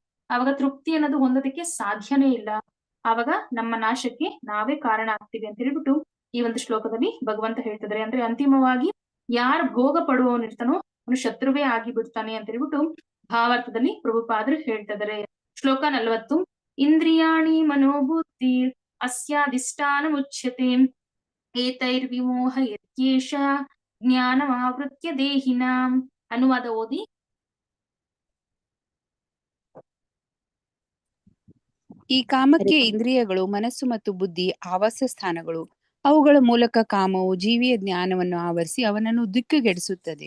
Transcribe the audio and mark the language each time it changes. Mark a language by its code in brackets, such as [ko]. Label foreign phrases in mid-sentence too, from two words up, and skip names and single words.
[kn] ಆವಾಗ ತೃಪ್ತಿ ಅನ್ನೋದು ಹೊಂದೋದಕ್ಕೆ ಸಾಧ್ಯನೇ ಇಲ್ಲ. ಆವಾಗ ನಮ್ಮ ನಾಶಕ್ಕೆ ನಾವೇ ಕಾರಣ ಆಗ್ತೀವಿ ಅಂತ ಹೇಳ್ಬಿಟ್ಟು ಈ ಒಂದು ಶ್ಲೋಕದಲ್ಲಿ ಭಗವಂತ ಹೇಳ್ತಿದ್ದಾರೆ. ಅಂದ್ರೆ ಅಂತಿಮವಾಗಿ ಯಾರು ಭೋಗ ಪಡುವವನಿರ್ತಾನೋ ಅವನು ಶತ್ರುವೇ ಆಗಿ ಬಿಡ್ತಾನೆ ಅಂತ ಹೇಳ್ಬಿಟ್ಟು ಭಾವಾರ್ಥದಲ್ಲಿ ಪ್ರಭುಪಾದರು ಹೇಳ್ತಿದ್ದಾರೆ. ಶ್ಲೋಕ 40. [sa] ಇಂದ್ರಿಯಾಣಿ ಮನೋಬುದ್ಧಿ ಅಸ್ಯಾಧಿಷ್ಠಾನ ಮುಚ್ಯತೆ ಏತೈರ್ವಿಮೋಹ ಯತ್ಯೇಷ ಜ್ಞಾನಮಾವೃತ್ಯ ದೇಹಿನಾಂ. [kn] ಅನುವಾದ ಓದಿ. ಈ ಕಾಮಕ್ಕೆ ಇಂದ್ರಿಯಗಳು, ಮನಸ್ಸು ಮತ್ತು ಬುದ್ಧಿ ಆವಾಸ ಸ್ಥಾನಗಳು. ಅವುಗಳ ಮೂಲಕ ಕಾಮವು ಜೀವಿಯ ಜ್ಞಾನವನ್ನು ಆವರಿಸಿ ಅವನನ್ನು ದಿಕ್ಕುಗೆಡಿಸುತ್ತದೆ.